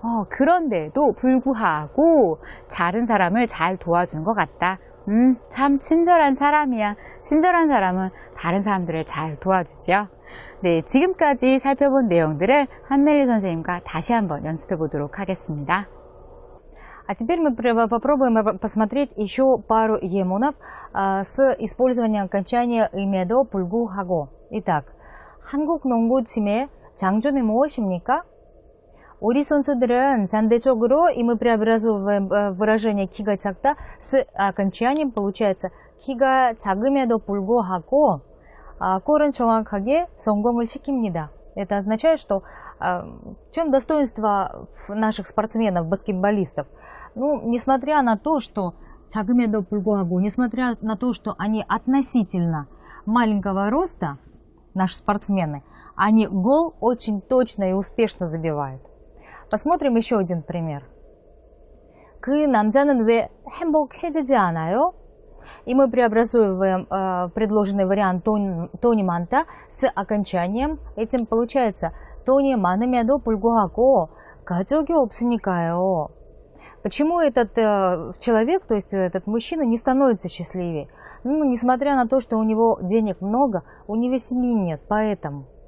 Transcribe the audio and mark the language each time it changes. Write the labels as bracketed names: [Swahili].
[Korean] 그런데도 불구하고 다른 사람을 잘 도와주는 것 같다. 참 친절한 사람이야. 친절한 사람은 다른 사람들을 잘 도와주죠. 네, 지금까지 살펴본 내용들을 한넬리 선생님과 다시 한번 연습해 보도록 하겠습니다. [Russian] А теперь мы попробуем посмотреть еще пару емунов с использованием окончания имедо 불구하고. Итак, [Korean] 한국 농구팀의 장점이 무엇입니까? 우리 선수들은 상대적으로, [Russian] и мы преобразовываем выражение 키가 작다 с окончанием, получается [Korean] 키가 작음에도 불구하고 골은 정확하게 성공을 시킵니다. [Russian] Это означает, что в чем достоинство наших спортсменов, баскетболистов? Несмотря на то, что [Korean] 작음에도 불구하고, [Russian] несмотря на то, что они относительно маленького роста, наши спортсмены, они гол очень точно и успешно забивают. Посмотрим еще один пример. [Korean] 그 남자는 왜 행복해지지 않아요? [Russian] И мы преобразуем предложенный вариант 돈이 많다 с окончанием. Этим получается [Korean] 돈이 많음에도 불구하고 가족이 없으니까요. [Russian] Почему этот человек, то есть этот мужчина, не становится счастливее? Несмотря на то, что у него денег много, у него семьи нет, поэтому.